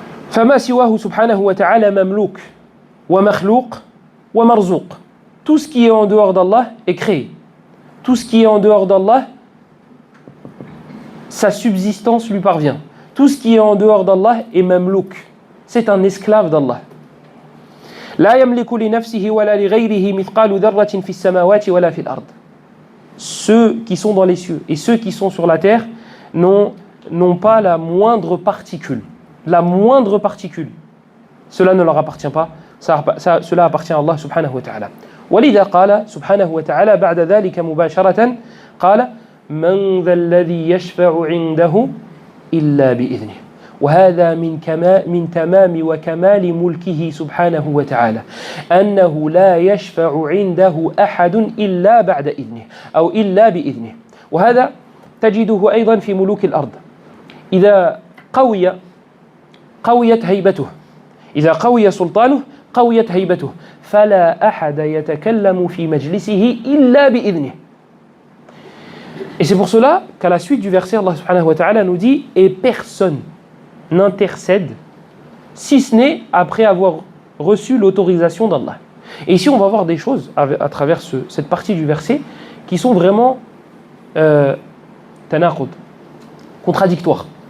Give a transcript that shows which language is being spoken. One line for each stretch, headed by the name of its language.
Arabic: فما سواه سبحانه وتعالى مملوك ومخلوق ومرزوق.
French: Tout ce qui est en dehors d'Allah est créé. Tout ce qui est en dehors d'Allah, sa subsistance lui parvient. Tout ce qui est en dehors d'Allah est mamlouk. C'est un esclave d'Allah.
Arabic: لا يملك لنفسه ولا لغيره مثقال ذرة في السماوات ولا في الأرض.
French: Ceux qui sont dans les cieux et ceux qui sont sur la terre n'ont pas la moindre particule. La moindre particule. Cela ne leur appartient pas. Cela appartient à Allah subhanahu wa ta'ala.
Arabic: ولذا قال سبحانه وتعالى بعد ذلك مباشرة قال من ذا الذي يشفع عنده إلا بإذنه وهذا من تمام وكمال ملكه سبحانه وتعالى أنه لا يشفع عنده أحد إلا بعد إذنه أو إلا بإذنه. وهذا تجده أيضا في ملوك الأرض. إذا قويت هيبته، إذا قوي سلطانه قويت هيبته فلا أحد يتكلم في مجلسه إلا بإذنه.
French: Et c'est pour cela qu'à la suite du verset, Allah subhanahu wa ta'ala nous dit « Et personne n'intercède, si ce n'est après avoir reçu l'autorisation d'Allah. » Et ici, on va voir des choses à travers cette partie du verset qui sont vraiment tanaqud, contradictoires.